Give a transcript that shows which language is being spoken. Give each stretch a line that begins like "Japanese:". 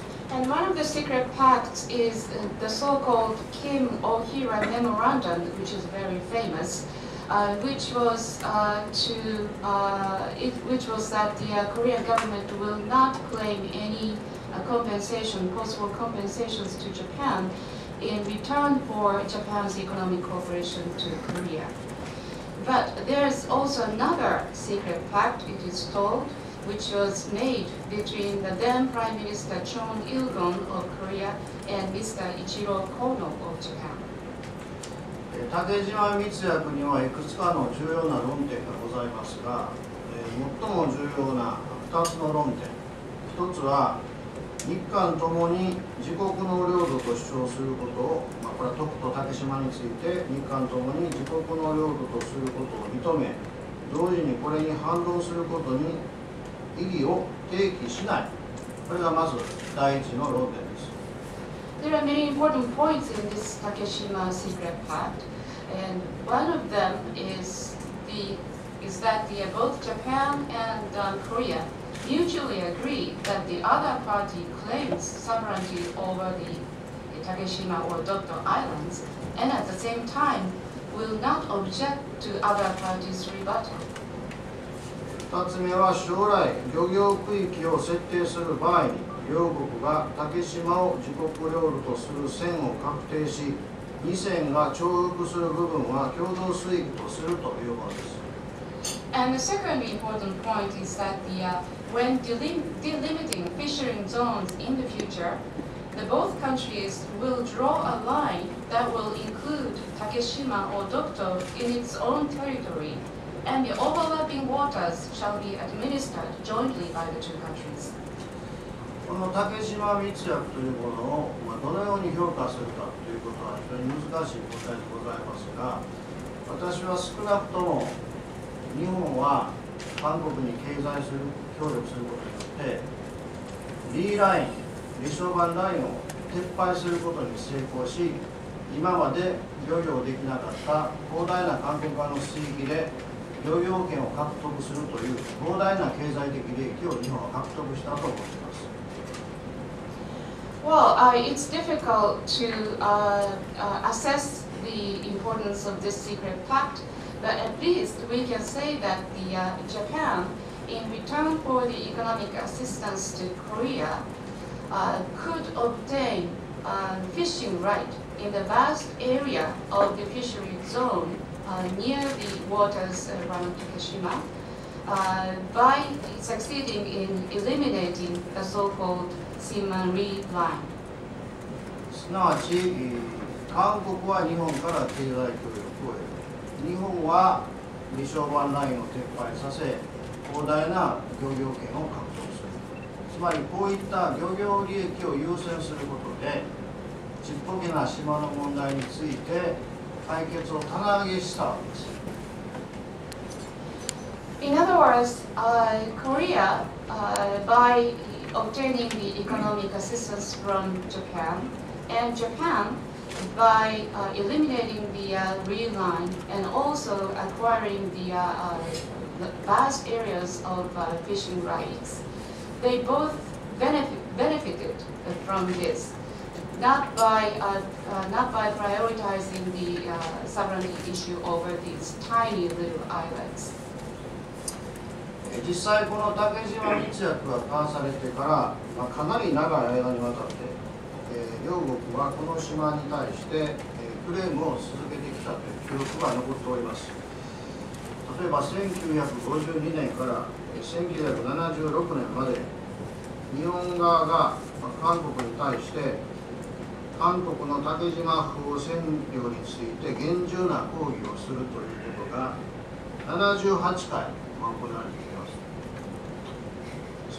English: And one of the secret pacts is the so-called Kim Ohira Memorandum, which is very famous, which was that the Korean government will not claim any compensation, possible compensations to Japan in return for Japan's economic cooperation to Korea. But there is also another secret pact, it is told, which was made between the then Prime Minister Chon Il-gon of Korea and Mr. Ichiro Kono of Japan.
Japanese: 竹島密約にはいくつかの重要な論点がございますが、最も重要な2つの論点、1つは日韓ともに自国の領土と主張することを、これは徳と竹島について日韓ともに自国の領土とすることを認め、同時にこれに反論することに意義を提起しない。これがまず第一の論点です。
English: There are many important points in this Takeshima secret pact. And one of them is that both Japan and Korea mutually agree that the other party claims sovereignty over the Takeshima or Dokdo Islands, and at the same time will not object to other parties' rebuttal.
Japanese: 2つ目は将来漁業区域を設定する場合に両国が竹島を自国領土とする線を確定し2線が重複する部分は共同水域とするというものです。
English: And the second important point is that when delimiting fishing zones in the future, both countries will draw a line that will include Takeshima or Dokdo in its own territory, and the overlapping waters shall be administered jointly by the two countries.
Japanese: この竹島密約というものをどのように評価するかということは非常に難しい答えでございますが、私は少なくとも日本は韓国に経済協力することによってリーライン、離礁板ラインを撤廃することに成功し、今まで漁業できなかった広大な韓国側の水域で漁業権を獲得するという膨大な経済的利益を日本は獲得したと思っています。
English: Well, it's difficult to assess the importance of this secret pact, but at least we can say that Japan, in return for the economic assistance to Korea, could obtain fishing right in the vast area of the fishery zone near the waters around Takeshima by succeeding in eliminating the so-called Siman-Ri line.
Japanese: すなわち、韓国は日本から経済協力を得る。日本は離礁板ラインを撤廃させ、広大な漁業権を獲得する。つまりこういった漁業利益を優先することで、ちっぽけな島の問題について解決を棚上げしたわけです。
English: In other words, Korea, by obtaining the economic assistance from Japan, and Japan by eliminating the Ri line and also acquiring the vast areas of fishing rights, they both benefited from this, not by prioritizing the sovereignty issue over these tiny little islands.
Japanese: 実際この竹島密約が交わされてから、かなり長い間にわたって、両国はこの島に対して、クレームを続けてきたという記録が残っております。例えば1952年から1976年まで日本側が韓国に対して韓国の竹島不法占領について厳重な抗議をするということが78回行われています。